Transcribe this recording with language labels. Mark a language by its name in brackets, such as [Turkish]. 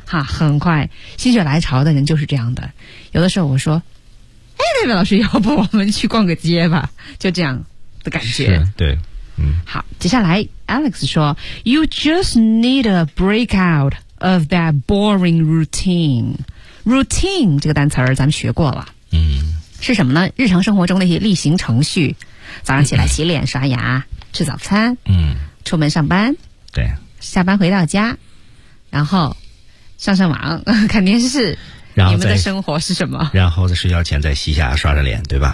[Chinese] 哈，很快心血来潮的人就是这样的。有的时候我说，哎，那位老师，要不我们去逛个街吧，就这样的感觉。是，对，嗯，好，接下来 [English] Alex [Chinese] 说 [English] You just need a break out of that boring routine. [Chinese] Routine 这个单词儿咱们学过了，嗯，是什么呢？日常生活中那些例行程序，早上起来洗脸、刷牙、吃早餐，嗯，出门上班，对，下班回到家，然后上上网看电视，然后你们的生活是什么？然后在睡觉前再洗牙刷着脸，对吧？